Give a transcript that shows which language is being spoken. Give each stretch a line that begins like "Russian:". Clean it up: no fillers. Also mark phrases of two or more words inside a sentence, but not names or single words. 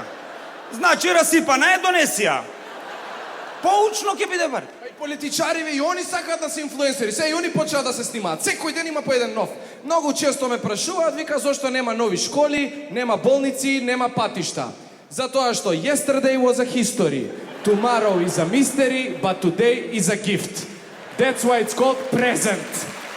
Macedonian: Значи расипана е, донеси ја. Поучно ќе биде бар. И политичариве и они сакаат да се инфлуенсери, се и они почнаа да се снимаат. Секој ден има по еден нов. Многу често ме прашуваат, вика зошто нема нови школи, нема болници, нема патишта. Затоа што
English: yesterday was a history, tomorrow is a mystery, but today is a gift. That's why it's called present.